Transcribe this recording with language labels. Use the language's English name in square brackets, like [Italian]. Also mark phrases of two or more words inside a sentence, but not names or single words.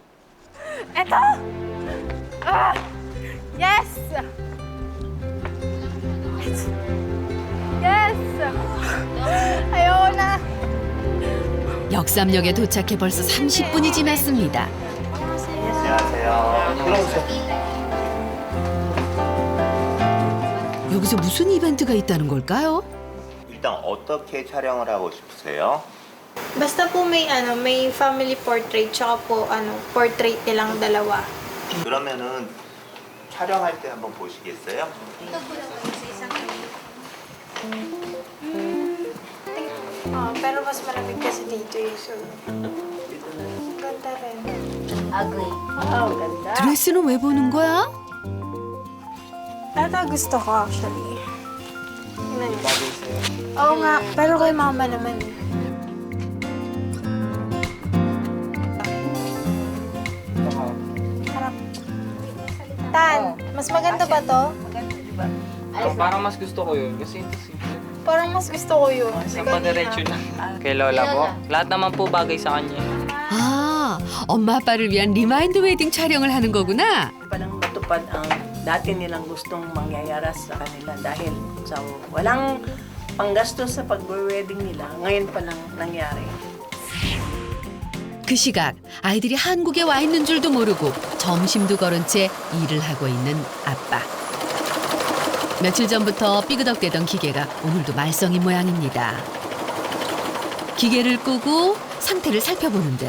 [Filipino] Eto! Ah! Yes! Yes! Ayoko na. [Korean] 역삼역에 도착해 벌써 30분이 지났습니다. 여기서 무슨 이벤트가 있다는 걸까요? 일단 어떻게 촬영을 하고 싶으세요? [Filipino] Basta po may [English] family portrait [Filipino] tsaka po portrait nilang dalawa. [Korean] 그러면은 촬영할 때 한번 보시겠어요? [Filipino] Pero mas malamig kasi dito eh. So, ganda rin. Ugly. Wow, ganda. [Korean] 드레스는 왜 보는 거야? [Filipino] Ito gusto ko actually. Tingnan niyo. Oo nga, pero kay mama naman eh. Harap. Tan, mas maganda ba to? Parang mas gusto ko yun kasi ito simple. Parang mas gusto ko yun. Isang padiretso na. Kay Lola po. Lahat naman po bagay sa kanya. [Korean] 아, 엄마 아빠를 위한 리마인드 웨딩 촬영을 하는 거구나. [Filipino] Palang matupad ang dati nilang gustong mangyayari sa kanila dahil sa walang panggastos sa pag-wedding nila. Ngayon pa lang nangyari. [Korean] 그 시각 아이들이 한국에 와 있는 줄도 모르고 점심도 거른 채 일을 하고 있는 아빠. 며칠 전부터 삐그덕대던 기계가 오늘도 말썽인 모양입니다. 기계를 끄고 상태를 살펴보는데요.